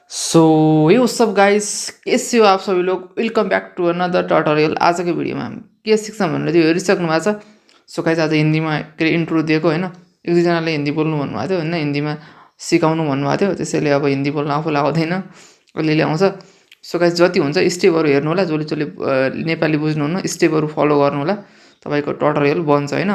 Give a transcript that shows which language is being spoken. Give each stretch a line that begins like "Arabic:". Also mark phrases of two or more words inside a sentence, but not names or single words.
English: so hey what's up guys,
Hindi: कैसे हो आप सभी लोग।
English: welcome back to another tutorial.
Nepali: आजको भिडियोमा हामी के सिक्छौँ भनेर त्यो हेरिसक्नु भएको छ।
English: so guys
Nepali: आज हिन्दीमा के इन्ट्रो दिएको होइन, एक दुईजनाले हिन्दी बोल्नु भन्नुभएको थियो होइन, हिन्दीमा सिकाउनु भन्नुभएको थियो। त्यसैले अब हिन्दी बोल्न आफूलाई आउँदैन, अलिअलि आउँछ।
English: so guys
Nepali: जति हुन्छ स्टेपहरू हेर्नु होला, जसले जसले नेपाली बुझ्नुहुन्न स्टेपहरू फलो गर्नु होला, तपाईँको ट्युटोरियल बन्छ होइन।